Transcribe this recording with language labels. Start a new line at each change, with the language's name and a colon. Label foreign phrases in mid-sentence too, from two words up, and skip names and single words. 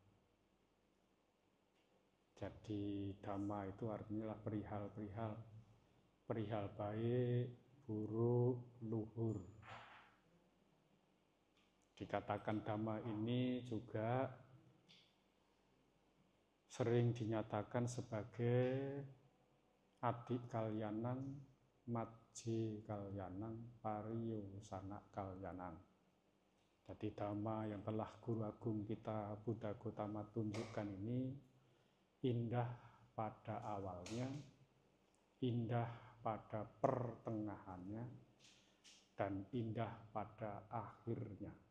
Indonesian: Jadi Dhamma itu artinya perihal-perihal, perihal baik, buruk, luhur. Dikatakan Dhamma ini juga sering dinyatakan sebagai
Pali: adik kalyanan, majji kalyanan, pariyosana kalyanan.
Indonesian: Jadi Dhamma yang telah Guru Agung kita Buddha Gautama tunjukkan ini indah pada awalnya, indah pada pertengahannya, dan indah pada akhirnya.